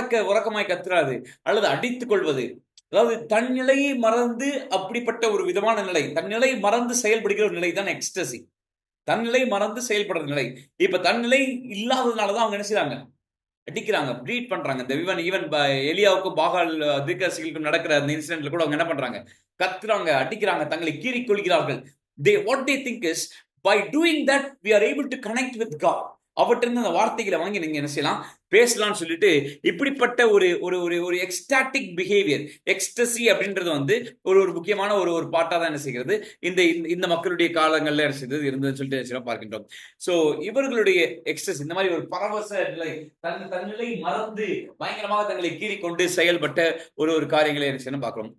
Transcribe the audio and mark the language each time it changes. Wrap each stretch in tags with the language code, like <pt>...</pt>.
<ta>உறக்கமாய் கத்துறாது அல்லது அடித்துக் கொள்வது, அதாவது தன்னிலையை மறந்து அப்படிப்பட்ட ஒரு விதமான நிலை, தன்னிலை மறந்து செயல்படுகிற ஒரு நிலை தான் எக்ஸ்டசி. தன்னிலை மறந்து செயல்படுற நிலை. இப்ப தன்னிலை இல்லாததுனாலதான் அவங்க என்ன செய்றாங்க? அடிக்கிறாங்க, ப்ரீட் பண்றாங்க. இந்த ஈவன் எலியாவுக்கும் பாகால் தீர்க்கதரிசிகளுக்கும் நடக்கிற அந்த இன்சிடென்ட்ல கூட அவங்க என்ன பண்றாங்க? கத்துறாங்க, அடிக்கிறாங்க, தங்களை கீறிக் கொள்கிறார்கள்.</ta> <en>What they think is, by doing that we are able to connect with God.</en> <ta>அவற்றிருந்து அந்த வார்த்தைகளை வாங்கி நீங்க என்ன செய்யலாம்? பேசலாம்னு சொல்லிட்டு இப்படிப்பட்ட ஒரு ஒரு ஒரு ஒரு எக்ஸ்டாட்டிக் பிஹேவியர், எக்ஸ்டசி அப்படின்றது வந்து ஒரு ஒரு முக்கியமான ஒரு ஒரு பாட்டா தான் என்ன செய்கிறது இந்த இந்த மக்களுடைய காலங்கள்ல என்ன செய்தது இருந்ததுன்னு சொல்லிட்டு பார்க்கின்றோம். சோ இவர்களுடைய எக்ஸ்டசி, இந்த மாதிரி ஒரு பரவச நிலை, தன்னிலை மறந்து பயங்கரமாக தங்களை கீறிக்கொண்டு செயல்பட்ட ஒரு ஒரு காரியங்களை என்ன செய்யணும் பார்க்கிறோம்.</ta>